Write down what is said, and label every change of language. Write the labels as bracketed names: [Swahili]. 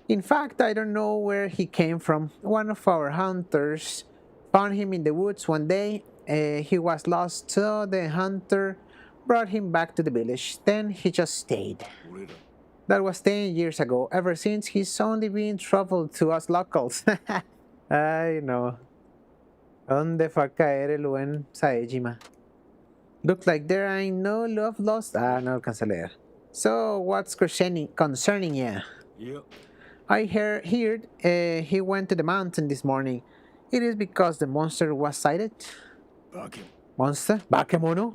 [English] In fact, I don't know where he came from. One of our hunters found him in the woods one day. He was lost, so the hunter brought him back to the village. Then he just stayed. [Japanese] 俺ら。 [English] That was 10 years ago. Ever since, he's only been trouble to us locals. [Spanish] Ay, no. ¿Dónde fue a caer el buen Saejima? [English] Looks like there ain't no love lost. [Spanish] Ah, no alcanza a leer. [English] So, what's concerning you? [Japanese] いや、 [English] I heard he went to the mountain this morning. It is because the monster was sighted? [Japanese] バケモン。 [English] Monster? Bakemono?